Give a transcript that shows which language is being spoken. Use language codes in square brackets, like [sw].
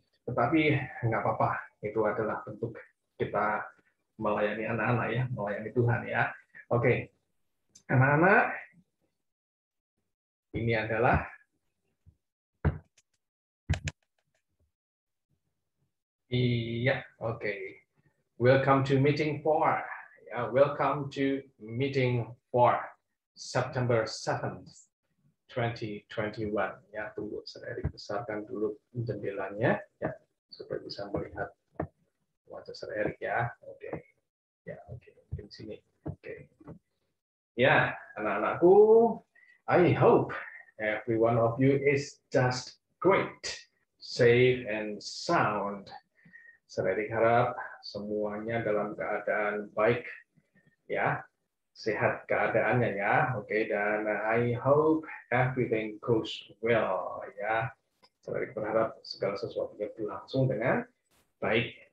[id] Tetapi nggak apa-apa, itu adalah bentuk kita melayani anak-anak ya, melayani Tuhan ya. Oke, anak-anak, ini adalah iya, oke. [en] Welcome to meeting 4. Yeah, welcome to meeting 4 September 7th, 2021. [id] Ya, tunggu saya besarkan dulu jendelanya ya supaya bisa melihat wajah Sir Erik ya. Oke. Ya, oke. Di sini. Oke. Ya, anak-anakku, [en] I hope every one of you is just great, safe and sound. [id] Saya harap semuanya dalam keadaan baik ya, sehat keadaannya ya. Oke, dan [en] I hope everything goes well ya. [id] Saya berharap segala sesuatunya berlangsung dengan baik.